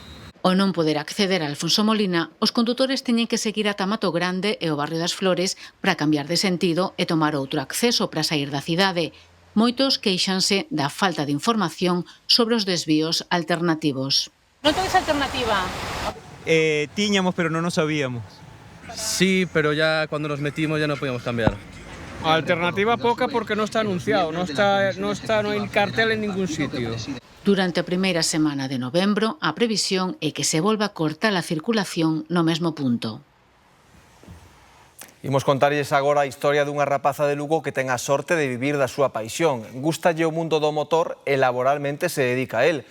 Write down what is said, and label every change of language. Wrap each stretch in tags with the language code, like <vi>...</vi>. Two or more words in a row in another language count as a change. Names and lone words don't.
<gl>Ao non poder acceder a Alfonso Molina, os condutores teñen que seguir ata Mato Grande e o Barrio das Flores para cambiar de sentido e tomar outro acceso para sair da cidade. Moitos queixanse da falta de información sobre os desvíos alternativos. Non tedes alternativa? Tiñamos, pero non nos sabíamos.</gl> <es>Sí, pero ya cuando nos metimos ya no podíamos cambiar. Alternativa poca porque no está anunciado, no hay cartel en ningún sitio.</es> <gl>Durante a primeira semana de novembro, a previsión é que se volva a cortar a circulación no mesmo punto. Imos contarlles agora a historia dunha rapaza de Lugo que ten a sorte de vivir da súa paixón. Gústalle o mundo do motor e laboralmente se dedica a él.</gl>